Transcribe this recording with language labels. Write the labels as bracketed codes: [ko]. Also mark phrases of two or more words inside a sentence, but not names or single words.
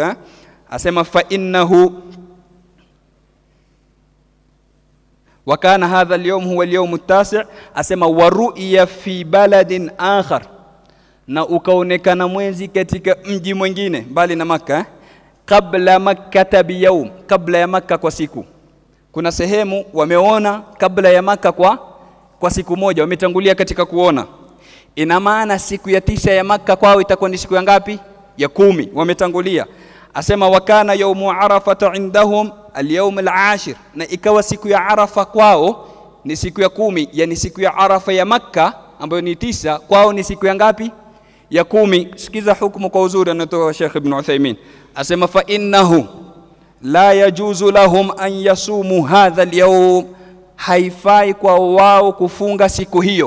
[sw] Asema [ar] فإنه وكان هذا اليوم هو اليوم التاسع', [sw] asema [ar] ورؤي في بلد آخر, [sw] na ukaonekana mwezi katika mji mwingine bali na Makkah, kabla Makkah [ar] بيوم, [sw] kabla ya Makkah kwa siku. Kuna sehemu wameona kabla ya Makkah kwa siku moja, wametangulia katika kuona. Ina maana siku ya 9 ya Makkah kwao itakuwa ni siku ya ngapi? Ya 10, wametangulia. [ar] Asema وكان يوم عرفة عندهم اليوم العاشر, [sw] na ikawa siku ya Arafa kwao ni siku ya 10, yani siku ya Arafa ya Makkah ambayo ni 9 kwao ni siku ya ngapi? Ya 10. Sikiza hukumu kwa uzuri anatoa Sheikh Ibn Uthaymeen. Asema [ar] فإنه لا يجوز لهم أن يصوموا هذا اليوم, [sw] haifai kwa wao kufunga siku hiyo.